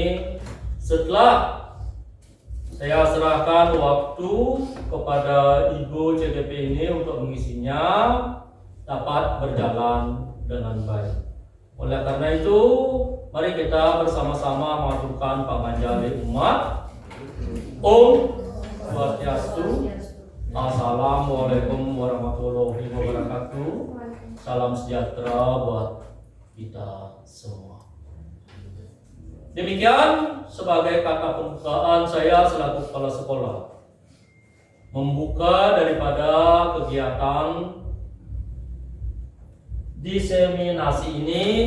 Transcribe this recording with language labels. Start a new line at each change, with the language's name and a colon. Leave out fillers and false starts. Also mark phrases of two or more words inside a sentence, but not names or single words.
Indonesian: Setelah saya serahkan waktu kepada Ibu CGP ini untuk mengisinya dapat berjalan dengan baik. Oleh karena itu, mari kita bersama-sama mengaturkan
Balinese: panganjali umat. Om Swastiastu.
Arabic: السلام عليكم ورحمة الله وبركاته.
Indonesian: Salam sejahtera buat kita semua. Demikian sebagai kata pembukaan saya selaku kepala sekolah membuka daripada kegiatan diseminasi ini.